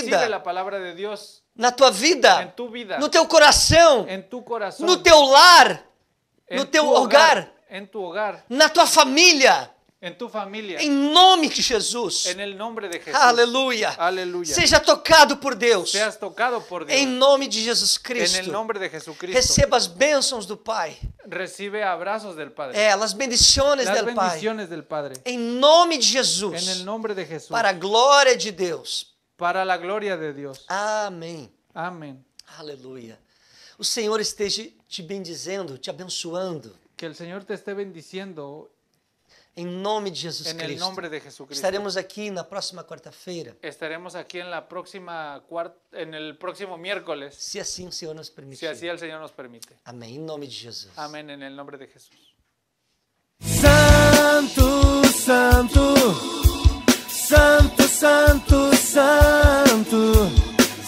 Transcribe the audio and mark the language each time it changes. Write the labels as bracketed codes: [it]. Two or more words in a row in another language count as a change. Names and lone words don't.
[es] vida, la palabra de Dios [pt] na tua vida, [es] en tu vida, [pt] no teu coração, [es] en tu corazón, [pt] no teu lar, [es] en [pt] no [es] tu [pt] teu hogar, [es] en tu hogar, [pt] na tua família, [es] en tu familia, [pt] em nome de Jesus. [es] en el nombre de Jesús. [pt] Aleluia. [es] Aleluya. [pt] Seja tocado por Deus, [es] Seas tocado por Dios. [pt] em nome de Jesus [es] En el [pt] Cristo. [es] nombre de Jesucristo. [pt] Receba as bênçãos do Pai, [es] Recibe abrazos del Padre. [pt] as bendições [es] Las [pt] do Pai, [es] bendiciones del Padre. [pt] em nome de [es] En el [pt] Jesus, [es] nombre de Jesús. [pt] para a glória de Deus. [es] Para la gloria de Dios. [pt] Amém. [es] Amén. [pt] Aleluia. O Senhor esteja te bendizendo, te abençoando, [es] Que el Señor te esté bendiciendo [pt] em nome de Jesus [es] en el [pt] Cristo. [es] nombre de Jesucristo. [pt] Estaremos aqui na próxima quarta-feira, [es] Estaremos aquí en en el próximo miércoles, [pt] se assim o Senhor nos [es] si [pt] permitir. [es] así el Señor nos permite. [pt] Amém. Em nome de Jesus. [es] Amén, en el nombre de Jesús. Santo, santo, santo, santo, santo.